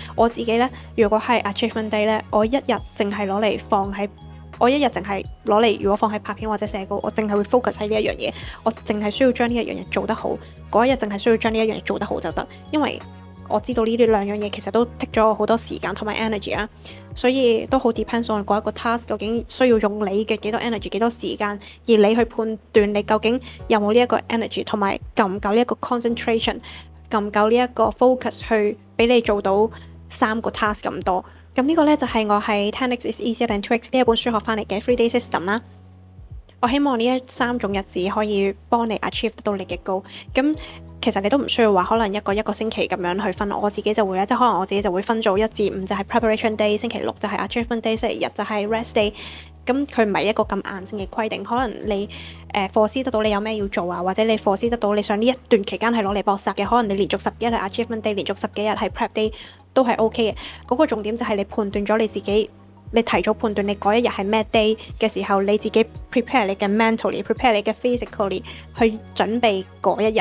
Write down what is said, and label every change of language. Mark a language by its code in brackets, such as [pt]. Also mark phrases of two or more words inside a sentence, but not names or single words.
[yue] 我自己呢，如果係 [en] achievement day [yue] 呢，我一日淨係攞嚟放喺，如果放喺拍片或者寫稿，我淨係會 focus 喺呢一樣嘢，我淨係需要將呢一樣嘢做得好，嗰一日淨係需要將呢一樣嘢做得好就得，因為我知道呢兩樣嘢其實都 take 咗我好多時間同埋 energy 啊，所以都好 [en] depends on [yue] 嗰一個 task 究竟需要用你嘅幾多 energy 幾多時間，而你去判斷你究竟有冇呢一個 energy 同埋夠唔夠呢一個 concentration， 夠唔夠呢一個 focus 去俾你做到3個 task 咁多。咁呢個呢，就係我喺 10x is easier than tricks 呢一本書學翻嚟嘅 3-day system 啦。我希望呢3種日子可以幫你 achieve 到你嘅 goal。咁其實你都唔需要話可能一個星期咁樣去分，我自己就會即係可能我自己就會分做1至5就係 preparation day，星期六就係 [en] achievement day， [yue] 星期日就係 [en] rest day。 [yue] 咁佢唔係一個咁硬性嘅規定，可能你foresee得到你有咩要做啊，或者你foresee得到你想呢一段期間係攞嚟搏殺嘅，可能你連續10幾日係 [en] achievement day， [yue] 連續10幾日係 [en] prep day [yue] 都係 OK 嘅。嗰個重點就係你判斷咗你自己，你提早判斷你嗰一日係咩 day 嘅時候，你自己 prepare 你嘅 mentally，prepare 你嘅 physically 去準備嗰一日。